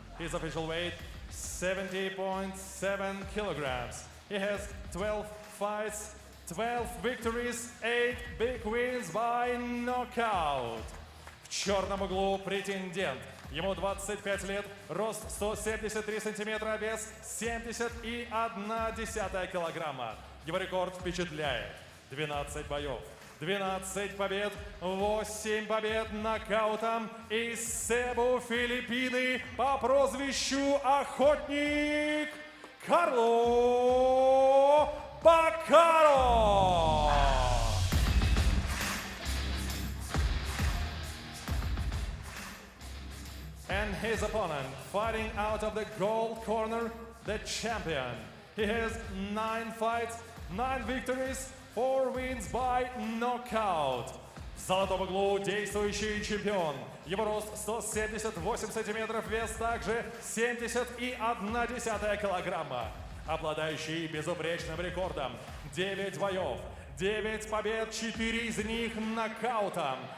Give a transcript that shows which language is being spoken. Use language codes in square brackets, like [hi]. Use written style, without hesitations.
[en] His official weight 70.7 kilograms. He has 12 fights, 12 victories, 8 big wins by knockout. [ru] В черном углу претендент. Ему 25 лет, рост 173 сантиметра, вес 70,1 килограмма. Его рекорд впечатляет. 12 боев, 12 побед, 8 побед нокаутом из Себу, Филиппины, по прозвищу Охотник Карло BACARO. [en] And his opponent, fighting out of the gold corner, the champion. He has 9 fights, 9 victories, 4 wins by knockout. [ru] В золотом углу действующий чемпион. Его рост 178 сантиметров, вес также 70,1 килограмма. Обладающий безупречным рекордом. 9 боев, 9 побед, 4 из них нокаутом.